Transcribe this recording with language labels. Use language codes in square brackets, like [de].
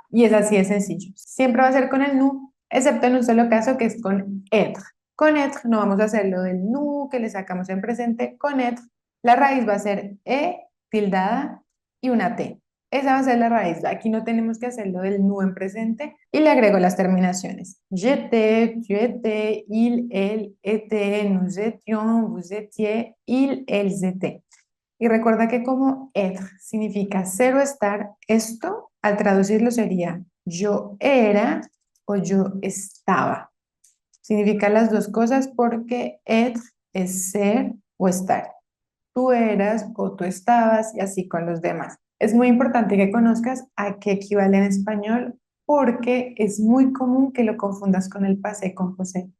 [es] Y es así de sencillo. Siempre va a ser con el nous, excepto en un solo caso que es con être. Con être no vamos a hacer lo del nu que le sacamos en presente. Con être la raíz va a ser e tildada y una t. Esa va a ser la raíz. Aquí no tenemos que hacer lo del nu en presente y le agrego las terminaciones. [fr] J'étais, tu étais, il, elle, était, nous étions, vous étiez, ils, elles étaient. [es] Y recuerda que como être significa ser o estar, esto al traducirlo sería yo era o yo estaba. Significa las dos cosas porque être es ser o estar. Tú eras o tú estabas y así con los demás. Es muy importante que conozcas a qué equivale en español porque es muy común que lo confundas con el passé composé.